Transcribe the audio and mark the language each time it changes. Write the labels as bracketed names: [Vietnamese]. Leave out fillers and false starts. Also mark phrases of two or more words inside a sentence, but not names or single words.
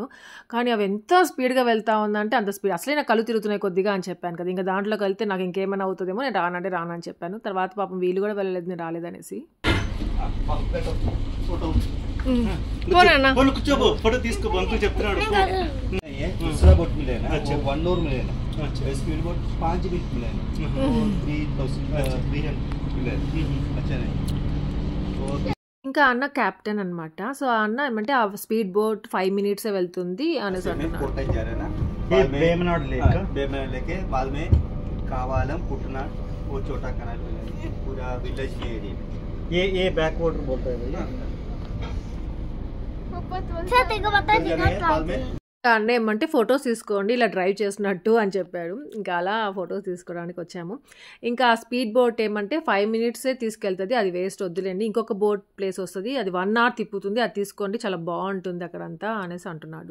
[Telugu] కానీ అవి ఎంత స్పీడ్గా వెళ్తా ఉందంటే అంత స్పీడ్. అసలే నాకు కళ్ళు తిరుగుతున్నాయి కొద్దిగా అని చెప్పాను కదా. ఇంకా దాంట్లోకి వెళ్తే నాకు ఇంకేమైనా అవుతుందేమో, నేను రానని చెప్పాను. తర్వాత పాపం వీళ్ళు కూడా వెళ్ళలేదు, నేను రాలేదనేసి. ఫోటో తీసుకో చెప్తున్నాడు. [Hindi] दूसरा बोट मिलेगा, अच्छा 1 और मिलेगा, अच्छा [English] speed boat [Hindi] 5 भी मिलेगा, 3000 मिलेगा, अच्छा नहीं. [Telugu] ఇంకా అన్న క్యాప్టెన్ అనమాట. సో ఆ అన్న ఏమంటే ఆ [English] speed boat [Telugu] 5 minutes వెళ్తుంది అనేసి అంటున్నాడు. [Hindi] लेके बाद में कावालम पुटना वो छोटा कनाल पूरा विलेज के एरिया ये [English] back water [Hindi] बोलता है भैया. [Telugu] అన్న ఏమంటే ఫొటోస్ తీసుకోండి ఇలా డ్రైవ్ చేసినట్టు అని చెప్పాడు. ఇంకా అలా ఫొటోస్ తీసుకోవడానికి వచ్చాము. ఇంకా ఆ [English] speed boat [Telugu] ఏమంటే 5 minutes తీసుకెళ్తుంది, అది వేస్ట్ వద్దులేండి. ఇంకొక బోట్ ప్లేస్ వస్తుంది, అది 1 hour తిప్పుతుంది, అది తీసుకోండి చాలా బాగుంటుంది అక్కడంతా అనేసి అంటున్నాడు.